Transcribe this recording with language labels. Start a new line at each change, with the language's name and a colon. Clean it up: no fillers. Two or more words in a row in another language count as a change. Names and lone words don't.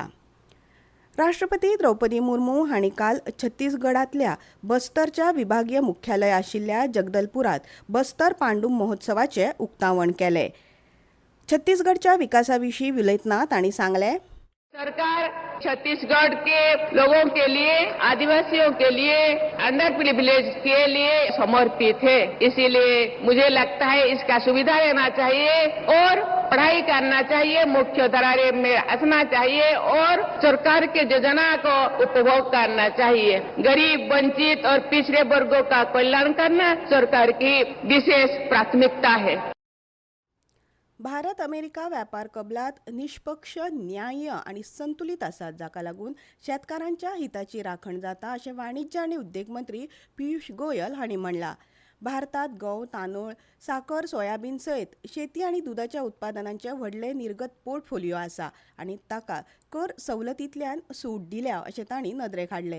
Konkani: राष्ट्रपती द्रौपदी मुर्मू हांणी काल छत्तीसगडांतल्या बस्तरच्या विभागीय मुख्यालय आशिल्ल्या जगदलपुरांत बस्तर पांडुम महोत्सवाचें उक्तावण केलें. छत्तीसगडच्या विकासाविशीं उलयतना तांणी सांगलें,
Hindi: सरकार छत्तीसगढ़ के लोगों के लिए, आदिवासियों के लिए,
English: under privilege
Hindi: के लिए समर्पित है. इसीलिए मुझे लगता है इसका सुविधा लेना चाहिए और पढ़ाई करना चाहिए, मुख्य धारा में आना चाहिए और सरकार के योजना को उपभोग करना चाहिए. गरीब, वंचित और पिछड़े वर्गों का कल्याण करना सरकार की विशेष प्राथमिकता है.
Konkani: भारत अमेरिका वेपार कबलात निश्पक्ष, न्याय्य आनी संतुलीत आसात, जाका लागून शेतकारांच्या हिताची राखण जाता अशें वाणिज्य आनी उद्देग मंत्री पियुष गोयल हांणी म्हणलां. भारतात गंव, तांदूळ, साकर, सोयाबीन सयत शेती आनी दुदाच्या उत्पादनांचे व्हडले निर्गत पोर्टफोलिओ आसा आनी ताका कर सवलतींतल्यान सूट दिल्या अशें तांणी नदरेक हाडलें.